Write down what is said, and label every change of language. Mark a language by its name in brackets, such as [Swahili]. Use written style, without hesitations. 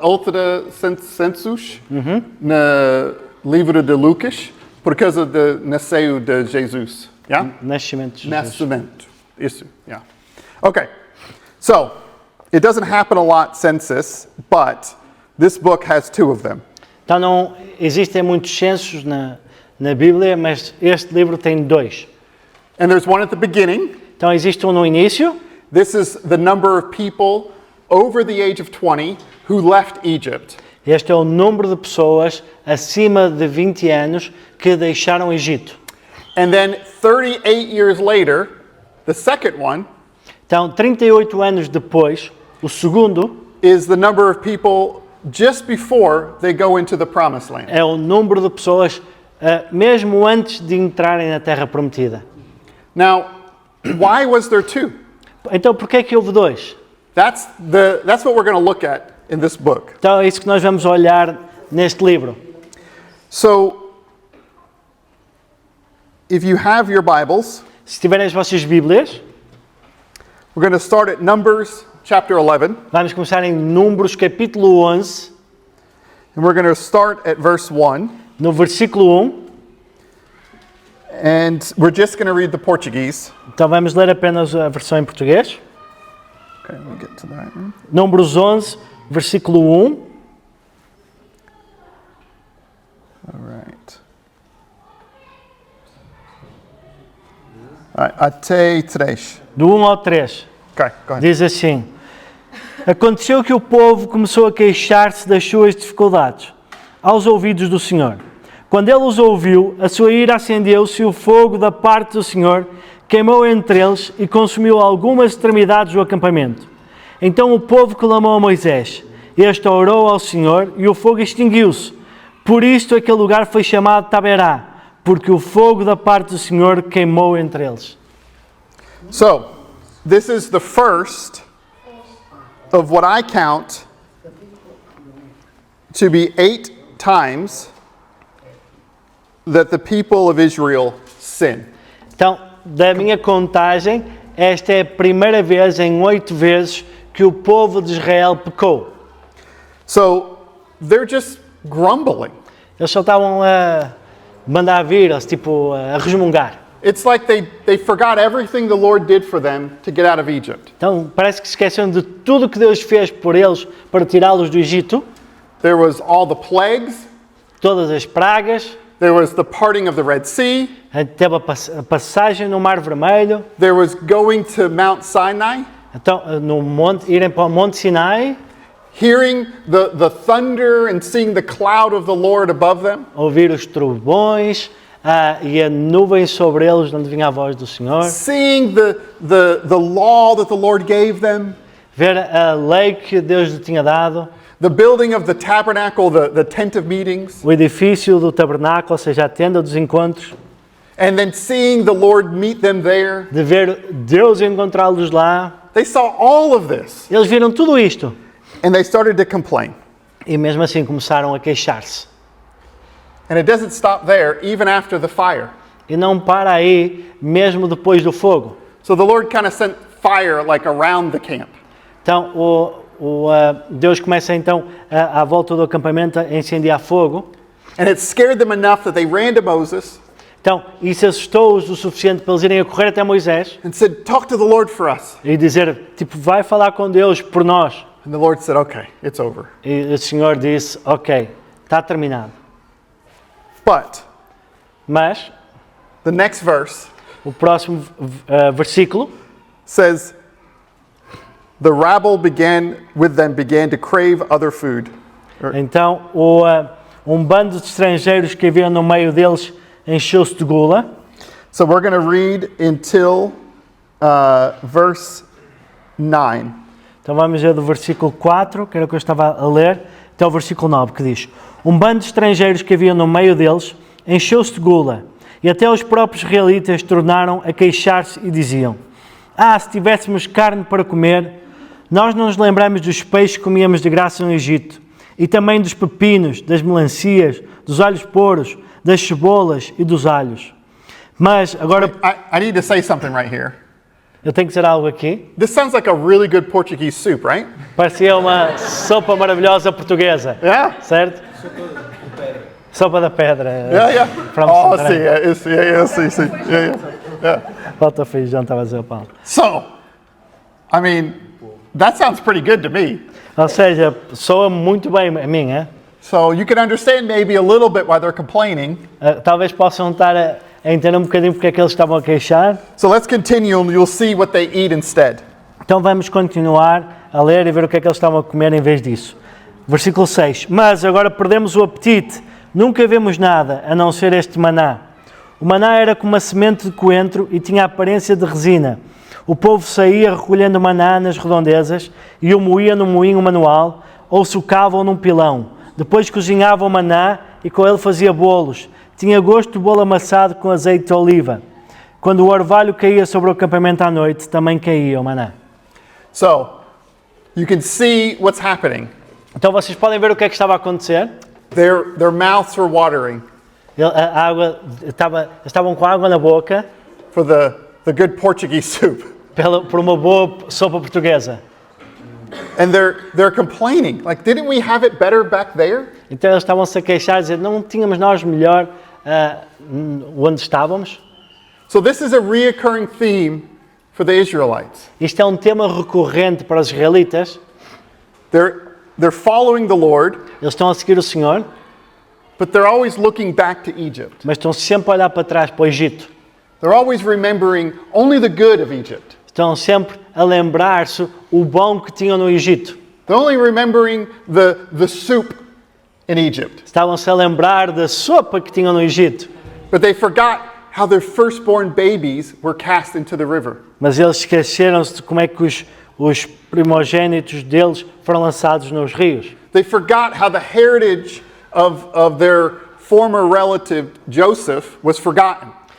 [Portuguese] Outra census na livro de Lucas por causa do nasceu de Jesus. [English] Yeah? [Portuguese] Nascimento de Jesus. Nascimento. Isso. [English] Yeah. Okay. So, it doesn't happen a lot census, but this book has 2 of them. [Portuguese] Então não existem muitos censos na Bíblia, mas este livro tem 2. [English] And there's one at the beginning. [Portuguese] Então existe um no início. [English] This is the number of people over the age of 20 who left Egypt. [Portuguese] Este é o número de pessoas acima de 20 anos que deixaram o Egito. [English] And then 38 years later, the second one [Portuguese] Então 38 anos depois, o segundo [English] is the number of people just before they go into the promised land. [Portuguese] é o número de pessoas mesmo antes de entrarem na Terra Prometida. [English] Now, why was there 2? [Portuguese] Então porquê é que houve dois? [English] That's what we're going to look at in this book. [Portuguese] Então é isso que nós vamos olhar neste livro. [English] So, if you have your Bibles, [Portuguese] Se tiverem as vossas Bíblias, [English] we're going to start at Numbers chapter 11, [Portuguese] vamos começar em Números capítulo 11, [English] and we're going to start at verse 1, [Portuguese] no versículo 1. [English] and we're just going to read the Portuguese. [Portuguese] Então vamos ler apenas a versão em português. [English] Okay, let me get to that. [Portuguese] Números 11, versículo 1. [English] All right. All right, [Portuguese] até 3. Do 1 ao 3. [English] Okay, go ahead. [Portuguese] Diz assim: Aconteceu que o povo começou a queixar-se das suas dificuldades aos ouvidos do Senhor. Quando ele os ouviu, a sua ira acendeu-se e o fogo da parte do Senhor queimou entre eles e consumiu algumas extremidades do acampamento. Então o povo clamou a Moisés. Este orou ao Senhor e o fogo extinguiu-se. Por isto aquele lugar foi chamado Taberá, porque o fogo da parte do Senhor queimou entre eles. [English] So, this is the first of what I count to be 8 times that the people of Israel sin. [Portuguese] Então, da minha contagem, esta é a primeira vez em 8 vezes que o povo de Israel pecou. [English] So, they're just grumbling. [Portuguese] Eles só estavam a mandar vir, tipo, a resmungar. [English] It's like they forgot everything the Lord did for them to get out of Egypt. [Portuguese] Então, parece que se esqueceram de tudo que Deus fez por eles para tirá-los do Egito, [English] There was all the plagues, [Portuguese] todas as pragas, [English] there was the parting of the Red Sea, [Portuguese] teve a passagem no Mar Vermelho, [English] there was going to Mount Sinai, [Portuguese] então, irem para o Monte Sinai, [English] hearing the thunder and seeing the cloud of the Lord above them, [Portuguese] ouvir os trovões e a nuvem sobre eles, onde vinha a voz do Senhor, [English] seeing the law that the Lord gave them, [Portuguese] ver a lei que Deus lhe tinha dado, [English] the building of the tabernacle, the tent of meetings, [Portuguese] o edifício do tabernáculo, ou seja, a tenda dos encontros, [English] and then seeing the Lord meet them there. [Portuguese] de ver Deus encontrá-los lá. [English] They saw all of this, [Portuguese] Eles viram tudo isto [English] and they started to complain. [Portuguese] e mesmo assim começaram a queixar-se. [English] And it doesn't stop there, even after the fire. [Portuguese] E não para aí, mesmo depois do fogo. [English] So the Lord kind of sent fire like around the camp. [Portuguese] Então, Deus começa então, à volta do acampamento, a incendiar fogo. [English] And it scared them enough that they ran to Moses [Portuguese] Então, isso assustou-os o suficiente para eles irem a correr até Moisés [English] and said, "Talk to the Lord for us." [Portuguese] e dizer, tipo, vai falar com Deus por nós. [English] And the Lord said, "Okay, it's over." [Portuguese] E o Senhor disse, ok, está terminado. [English] But [Portuguese] Mas, [English] the next verse [Portuguese] o próximo versículo [English] says, "The rabble began to crave other food." [Portuguese] então, um bando de estrangeiros que haviam no meio deles encheu-se de gula. [English] So we're going to read until verse 9. [Portuguese] Então vamos ver do versículo 4, que era o que eu estava a ler, até o versículo 9, que diz: Um bando de estrangeiros que havia no meio deles encheu-se de gula, e até os próprios israelitas tornaram a queixar-se e diziam: se tivéssemos carne para comer, nós não nos lembramos dos peixes que comíamos de graça no Egito, e também dos pepinos, das melancias, dos alhos pouros, das cebolas e dos alhos. Mas agora [English] I need to say something right here. [Portuguese] eu tenho que dizer algo aqui. [English] This sounds like a really good Portuguese soup, right? [Portuguese] Parecia uma sopa maravilhosa portuguesa. [English] Yeah? [Portuguese] Certo? Sopa da pedra. [English] Yeah. From Oh, [Portuguese] Santarém. [English] see. Yeah. [Portuguese] Falta feijão, estava a dizer o Paulo. [English] So, I mean, that sounds pretty good to me. [Portuguese] Ou seja, soa muito bem a mim, é? [English] So you can understand maybe a little bit why they're complaining. [Portuguese] Talvez possam estar a entender um bocadinho porque é que eles estavam a queixar. [English] So let's continue and you'll see what they eat instead. [Portuguese] Então vamos continuar a ler e ver o que é que eles estavam a comer em vez disso. Versículo 6. Mas agora perdemos o apetite, nunca vemos nada a não ser este maná. O maná era como uma semente de coentro e tinha a aparência de resina. O povo saía recolhendo maná nas redondezas e o moía num moinho manual ou sucava-o num pilão. Depois cozinhava o maná e com ele fazia bolos. Tinha gosto de bolo amassado com azeite de oliva. Quando o orvalho caía sobre o acampamento à noite, também caía o maná. [English] So, you can see what's happening. [Portuguese] Então vocês podem ver o que é que estava a acontecer. [English] Their mouths were watering [Portuguese] A água estavam com água na boca [English] for the good Portuguese soup. [Portuguese] por uma boa sopa portuguesa. [English] And they're complaining. Like, didn't we have it better back there? [Portuguese] Então eles estavam-se a queixar, a dizer, não tínhamos nós melhor onde estávamos? [English] So this is a reoccurring theme for the Israelites. [Portuguese] Isto é um tema recorrente para os israelitas. [English] They're following the Lord, [Portuguese] Eles estão a seguir o Senhor, [English] but they're always looking back to Egypt. [Portuguese] mas estão sempre a olhar para trás, para o Egito. [English] They're always remembering only the good of Egypt. [Portuguese] Estão sempre a lembrar-se o bom que tinham no Egito. [English] They're only remembering the soup in Egypt. [Portuguese] Estavam-se a lembrar da sopa que tinham no Egito. [English] But they forgot how their firstborn babies were cast into the river. [Portuguese] Mas eles esqueceram-se de como é que os primogênitos deles foram lançados nos rios. [English] They forgot how the heritage of their former relative Joseph was forgotten.